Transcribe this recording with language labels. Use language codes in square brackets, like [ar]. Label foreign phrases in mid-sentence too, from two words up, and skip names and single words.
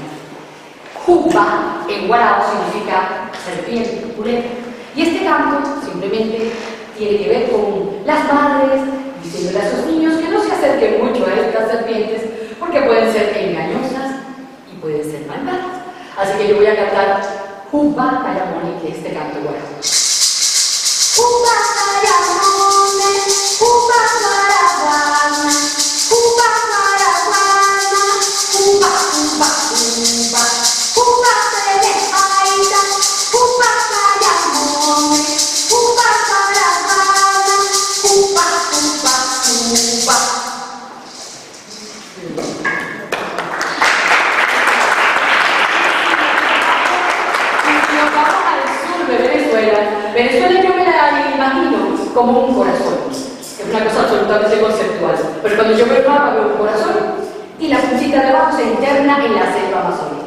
[es] Jupa en Guarao significa serpiente, culebra. Y este canto simplemente tiene que ver con las madres diciéndole a sus niños que no se acerquen mucho a estas serpientes porque pueden ser engañosas y pueden ser malvadas. Así que yo voy a cantar Jupa Cayamone, que es este canto guarao. [wba] Jupa Cayamone, Jupa Maraguana, Jupa Maraguana, Jupa, Jupa, Jupa, Jupa Telejaita, Jupa Cayamone, Jupa Maraguana, Jupa, Jupa, Jupa. [es] Nos vamos al sur de Venezuela. Venezuela yo me la imagino como un corazón. Es una cosa absolutamente conceptual. Pero cuando yo veo el mapa veo un corazón y la puntita de abajo se interna en la selva amazónica.